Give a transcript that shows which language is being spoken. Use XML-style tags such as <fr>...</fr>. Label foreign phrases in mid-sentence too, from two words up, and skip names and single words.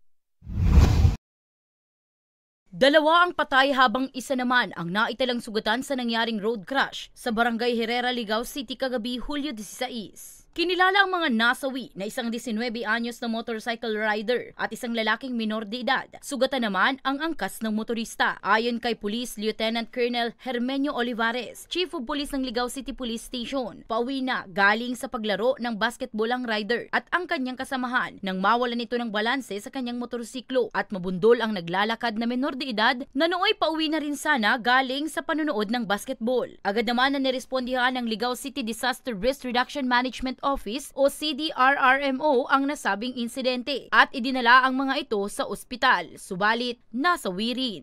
<tl>Dalawa ang patay habang isa naman ang naitalang sugatan sa nangyaring</tl> <en>road crash</en> <tl>sa Barangay Herrera, Ligao City kagabi Hulyo 16. Kinilala ang mga nasawi na isang 19 anyos na</tl> <en>motorcycle rider</en> <tl>at isang lalaking minor de edad. Sugatan naman ang angkas ng motorista. Ayon kay Police Lieutenant Colonel Hermenio Olivares, Chief of Police ng Ligao City Police Station, pauwi na galing sa paglaro ng basketball ang rider at ang kanyang kasamahan nang mawalan nito ng balanse sa kanyang motorsiklo at mabundol ang naglalakad na minor de edad na nooy pauwi na rin sana galing sa panonood ng basketball. Agad naman na nirespondihan ng Ligao City Disaster Risk Reduction Management Office o CDRRMO ang nasabing insidente at idinala ang mga ito sa ospital, subalit nasawi rin.</tl>